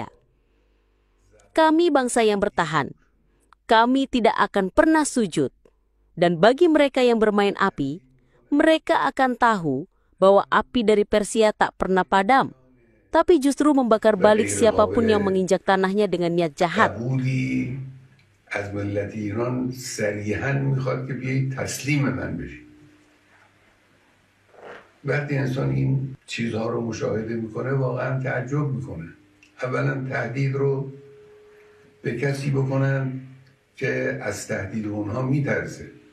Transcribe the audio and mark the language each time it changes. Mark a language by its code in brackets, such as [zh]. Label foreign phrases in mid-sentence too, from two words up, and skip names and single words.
[id] Kami bangsa yang bertahan. Kami tidak akan pernah sujud. Dan bagi mereka yang bermain api, mereka akan tahu bahwa api dari Persia tak pernah padam, tapi justru membakar balik siapapun yang menginjak tanahnya dengan niat jahat. [fa] از ملت ایران صریحاً میخواد که بیایید تسلیم من بشید. وقتی انسان این چیزها رو مشاهده میکنه واقعا تعجب میکنه. اولا تهدید رو به کسی بکنن که از تهدید اونها میترسه.